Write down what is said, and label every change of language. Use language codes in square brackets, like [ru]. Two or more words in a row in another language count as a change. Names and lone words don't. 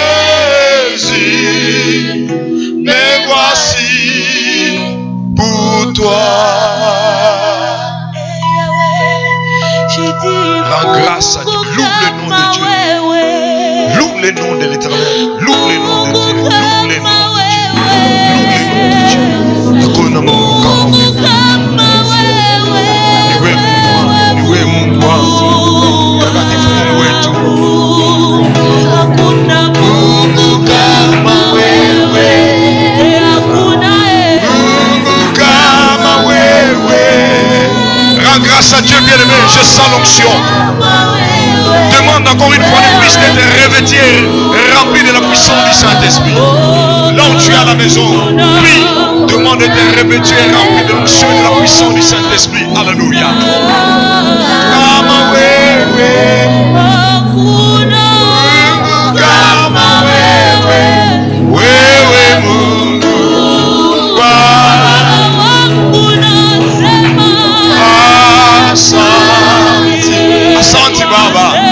[fr] Jésus, me voici pour toi. Rends grâce à Dieu, loue le nom de Dieu, loue le nom de l'Éternel, loue le nom de Dieu, loue le nom de Dieu, loue le nom de Dieu. [sw] Hakuna Mungu kama wewe, niwe Mungu wangu, mtakatifu Mungu wetu. Hakuna Mungu kama wewe, hakuna Mungu kama wewe. [fr] Rends grâce à Dieu bien-aimé, je sens l'onction. Demande encore une fois de plus d'être revêtu, rempli de la puissance du Saint-Esprit. Là où tu es à la maison, prie, demande d'être revêtu et rempli de l'onction et de la puissance du Saint-Esprit. Alléluia. [sw] Kama wewe, Mungu kama wewe, wewe Mungu Asante, asante Baba,